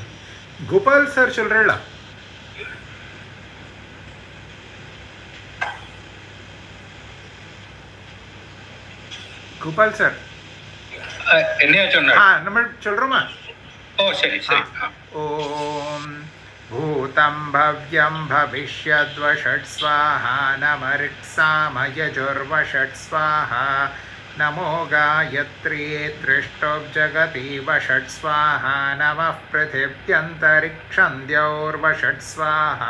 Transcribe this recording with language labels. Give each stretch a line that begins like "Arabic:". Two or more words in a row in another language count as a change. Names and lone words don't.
Malayalam: ഗോപാൽ സാർ ചൊല്ലറ. ഗോപാൽ സാർ നമ്മൾ ചൊല്ലറോമാ. ഓ ശരി ശരി.
Sanskrit: ഓം भूतं भव्यं भविष्यद्वषट् स्वाहा नमऋक्सामयजुर्वषट् स्वाहा नमो गायत्री त्रिष्टुब्जगति वषट् स्वाहा नमः पृथिव्यन्तरिक्षं द्यौर्वषट् स्वाहा